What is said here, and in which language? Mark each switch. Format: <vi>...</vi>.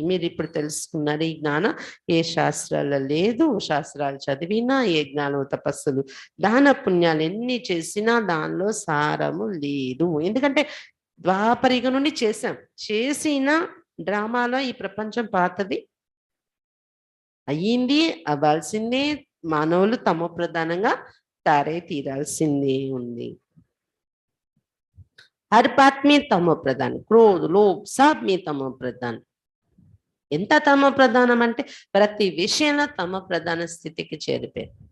<te>మీరు ఇప్పుడు తెలుసుకున్నారు ఈ జ్ఞానం ఏ శాస్త్రాల్లో లేదు. శాస్త్రాలు చదివినా, ఏ జ్ఞానం తపస్సులు దాన పుణ్యాలు ఎన్ని చేసినా దానిలో సారము లేదు. ఎందుకంటే ద్వాపరిగ నుండి చేసిన డ్రామాలో ఈ ప్రపంచం పాతది అయ్యింది, అవ్వాల్సిందే. మానవులు తమ ప్రధానంగా తారే తీరాల్సిందే ఉంది.</te> <hi>हर बात में तमो प्रधान, क्रोध लोभ सब में तमो प्रधान.</hi> <te>ఎంత తమో ప్రధానం అంటే ప్రతి విషయంలో తమో ప్రధాన స్థితికి చేరిపోయారు.</te>